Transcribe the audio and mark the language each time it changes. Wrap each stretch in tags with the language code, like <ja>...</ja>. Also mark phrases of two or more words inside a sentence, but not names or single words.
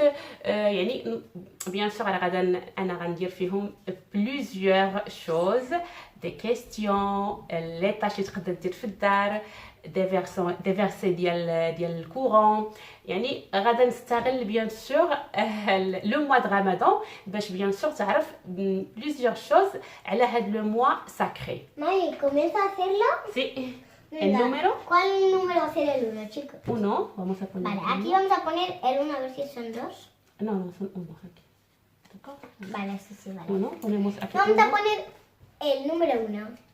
<ar>يعني</ar> <fr>bien sûr</fr> <ar>انا غندير فيهم</ar> <fr>plusieurs choses de question les tâches</fr> <ar>اللي تقدر دير في الدار</ar> <fr>des versets</fr> <ar>ديال الكورون. يعني غادا نستغل</ar> <fr>bien sûr le mois de Ramadan</fr> <ar>باش</ar> <fr>bien sûr</fr> <ar>تعرف</ar> <fr>plusieurs choses</fr> <ar>على هاد</ar> <fr>le mois sacré.</fr> <es>Mari, comienza a hacerlo. سي Venga, el número ¿Cuál número va a ser el 1, chicos? 1 vamos a poner. Vale, aquí vamos a poner el 1 a ver si son 2. No, son 1 aquí. D'accord. Vale, sí, sí, vale. 1 ponemos aquí. Vamos a poner el número 1.</es>